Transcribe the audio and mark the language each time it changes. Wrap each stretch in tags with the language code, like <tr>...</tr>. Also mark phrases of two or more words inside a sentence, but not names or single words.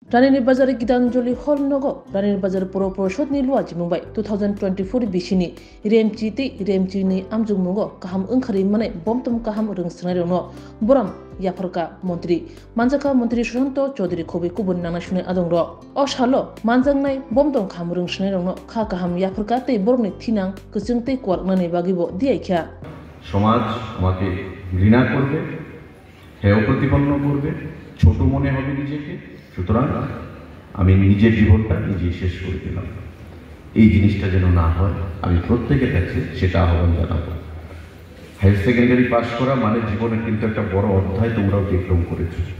<trp>रानीनि बाजार गितांजलि हल नगो रानीनि बाजार पुर परिषदनि लुवाजि मुंबाय 2024 बिसिनि रेमचि तै रेमचिनि आमजुग मुंगो काहाम ओंखारि माने बमतम काहाम रोंस्रानाय दङ बरम याफरका मंत्री मानजाका मंत्री सुशांत चौधरी खबि कुबुन नांना सुनाय आदं र असालो मानजांनाय बमतम काहाम रोंस्रानाय दङ खा काहाम याफरका तै बरमनि थिनां गोजों तै कवारनानै बागिबो दियाइख्या</trp> <bn>সমাজ আমাকে ঘৃণা করবে, হেয় প্রতিপন্ন করবে, ছোট মনে হবে নিজেকে। সুতরাং আমি নিজের জীবনটা নিজেই শেষ করে দিলাম। এই জিনিসটা যেন না হয় আমি প্রত্যেকের কাছে সেটা আহ্বান জানাবো।</bn> <en>higher secondary pass</en> <bn>করা মানে জীবনের কিন্তু একটা বড় অধ্যায় তোমরাও অতিক্রম করেছো।</bn>